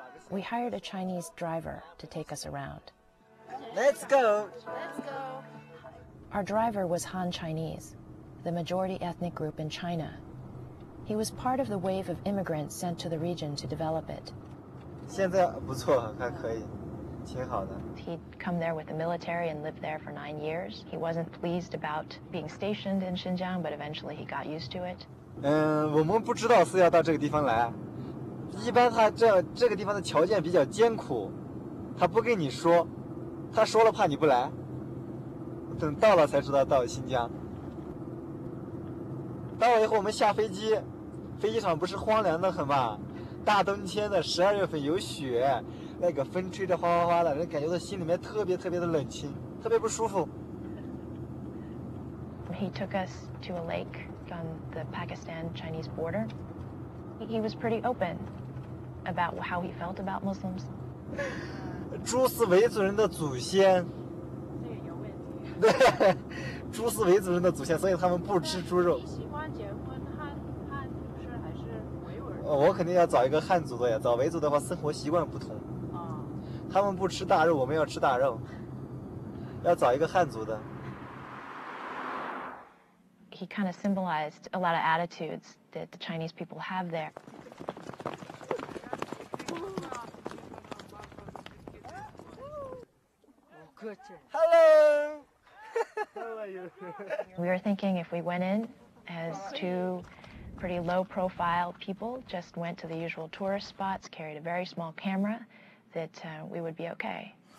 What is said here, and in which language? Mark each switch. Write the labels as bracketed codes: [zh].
[en] We hired a Chinese driver to take us around. Let's go! Let's go! Our driver was Han Chinese, the majority ethnic group in China. He was part of the wave of immigrants sent to the region to develop it. [zh] 现在不错，还可以，挺好的。 [en] He'd come there with the military and lived there for 9 years. He wasn't pleased about being stationed in Xinjiang, but eventually he got used to it. [zh] 我们不知道是要到这个地方来。一般他这个地方的条件比较艰苦，他不跟你说，他说了怕你不来。等到了才知道到新疆。到了以后我们下飞机，飞机场不是荒凉的很嘛？大冬天的12月份有雪，那个风吹着哗哗哗的，人感觉到心里面特别特别的冷清，特别不舒服。 [en] He took us to a lake on the Pakistan-Chinese border. He was pretty open about how he felt about Muslims. [zh] 猪是维族人的祖先。这个有问题。对，猪是维族人的祖先，所以他们不吃猪肉。你喜欢结婚汉族是还是维吾尔？我肯定要找一个汉族的呀，找维族的话生活习惯不同。啊。他们不吃大肉，我们要吃大肉。要找一个汉族的。 [en] He kind of symbolized a lot of attitudes that the Chinese people have there. Hello! How are you? We were thinking if we went in as two pretty low-profile people, just went to the usual tourist spots, carried a very small camera, that we would be okay.